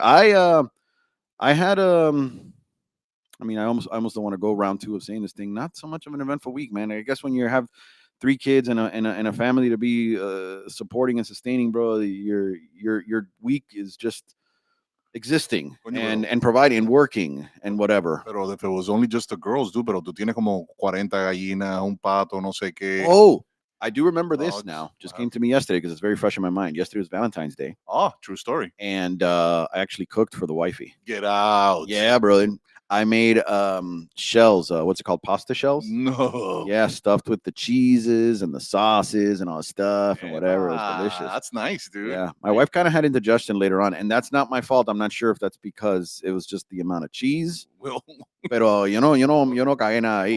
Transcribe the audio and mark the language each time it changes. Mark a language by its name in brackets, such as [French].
[English] I had I mean, I almost don't want to go round two of saying this thing. Not so much of an eventful week, man. I guess when you have 3 kids and a family to be supporting and sustaining, bro, your week is just existing and providing and working and whatever. [Spanish] Pero [English] if it was only just the girls, dude, [Spanish] pero tú tienes como 40 gallinas, un pato, no sé qué. [English] Oh, I do remember this now. Just came to me yesterday because it's very fresh in my mind. Yesterday was Valentine's Day. Oh, true story. And I actually cooked for the wifey. Get out. Yeah, bro. I made shells. What's it called? Pasta shells? No. Yeah, stuffed with the cheeses and the sauces and all the stuff and whatever. It was delicious. That's nice, dude. Yeah. My wife kind of had indigestion later on, and that's not my fault. I'm not sure if that's because it was just the amount of cheese. Well, [Spanish] pero yo no cagué nada ahí.